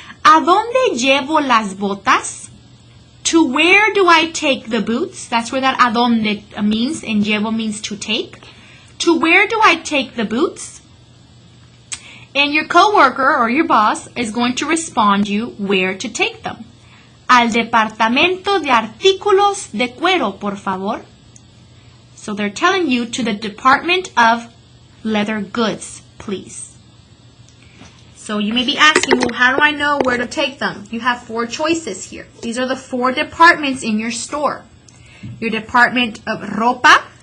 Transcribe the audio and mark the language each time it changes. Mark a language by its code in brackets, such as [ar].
[es] ¿A dónde llevo las botas? [en] To where do I take the boots? That's where that a dónde means, and llevo means to take. To where do I take the boots? And your coworker or your boss is going to respond you where to take them. [es] Al departamento de artículos de cuero, por favor. [en] So they're telling you to the department of leather goods, please. So you may be asking, well, how do I know where to take them? You have 4 choices here. These are the 4 departments in your store. Your department of ropa.